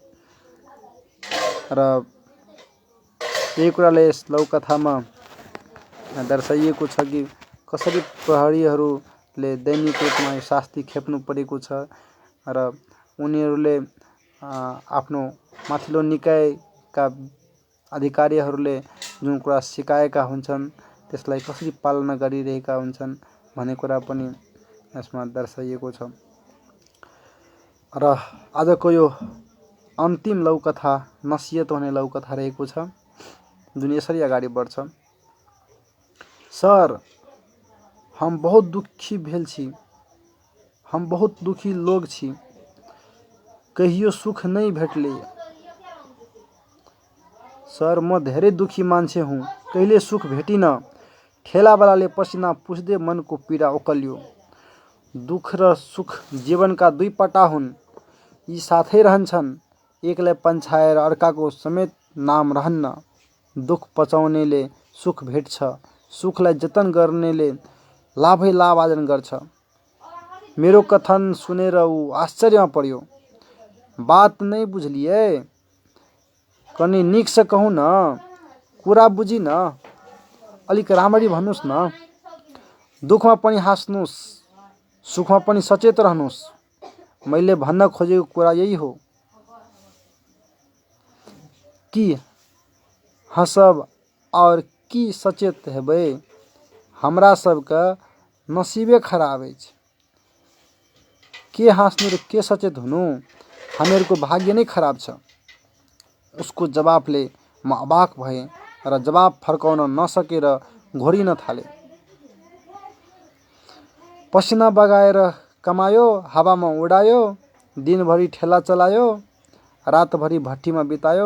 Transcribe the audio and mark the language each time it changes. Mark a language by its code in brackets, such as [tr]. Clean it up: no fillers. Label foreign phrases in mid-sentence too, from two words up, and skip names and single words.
[ne] र यही कुराले यस लौकथामा दर्शाइएको छ कि कसरी प्रहरीहरूले दैनिक रूपमा शास्ति खेप्नु परेको छ र उनीहरूले आफ्नो माथिल्लो निकायका अधिकारीहरूले जुन कुरा सिकाएका हुन्छन् त्यसलाई कसरी पालना गरिरहेका हुन्छन् भन्ने कुरा पनि यसमा दर्शाइएको छ। र आजको यो अन्तिम लौकथा नसीहत हुने लौकथा रहेको छ, जुन यसरी अगाडि बढ्छ। सर, [mai] हम बहुत दुखी भेल छी, हम बहुत दुखी लोग छी, कहियो सुख नहीं भेटले। [ne] सर, म धेरै दुखी मान्छे हुँ, कहिले सुख भेटिन। ठेलावालाले पसिना पुछ्दै मनको पीडा ओकल्यो। दुख र सुख जीवनका दुई पटा हुन्, यी साथै रहन्छन्, एकलाई पन्छाएर अर्काको समेत नाम रहन्न। दुख पचाउनेले सुख भेट्छ, सुखलाई जतन गर्नेले लाभै लाभ आर्जन गर्छ। मेरो कथन सुनेर ऊ आश्चर्यमा पर्यो। [mai] बात नै बुझलिए, कनि निकसे कहू न, [ne] कुरा बुझिन, अलिक राम्ररी भन्नुस् न। दुखमा पनि हाँस्नुस्, सुखमा पनि सचेत रहनुस्। मैले भन्न खोजेको कुरा यही हो कि [mai] हँसब और की सचेत हेबै। हमरा सबका नसीबे खराब अछि। [ne] के हाँस्नु र के सचेत हुनु, हामीहरूको भाग्य नै खराब छ। उसको जवाफले म अबाक भएँ र जवाफ फर्काउन नसकेर घोरिन थालेँ। पसिना बगाएर कमायो, हावामा उडायो, दिनभरि ठेला चलायो, रातभरि भट्टीमा बितायो।